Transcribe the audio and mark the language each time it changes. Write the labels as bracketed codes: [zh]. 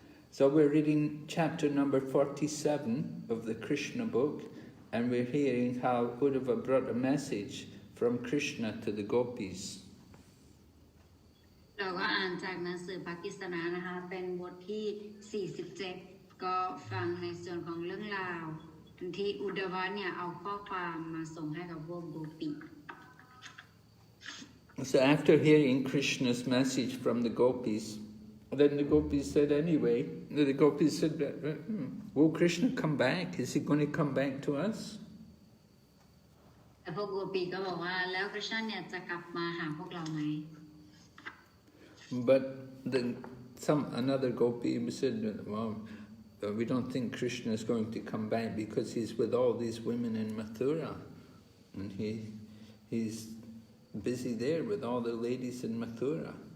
[en] So we're reading chapter number 47 of the Krishna book, and we're hearing how Uddhava brought a message from Krishna to the Gopīs. [th] เราก็อ่านจากหนังสือพระกฤษณานะคะเป็นบทที่47ก็ฟังในส่วนของเรื่องราวที่อุดวะเนี่ยเอาข้อความมาส่งให้กับพวกโกปิ [en] So after hearing Krishna's message from the Gopīs, then the Gopīs said anyway, the Gopīs said, will Krishna come back? Is he going to come back to us? [th] แต่พวกโกปิก็บอกว่าแล้วคริชเนี่ยจะกลับมาหาพวกเราไหม [en] But then another Gopi said, well, we don't think Krishna is going to come back because he's with all these women in Mathura. And he's busy there with all the ladies in Mathura.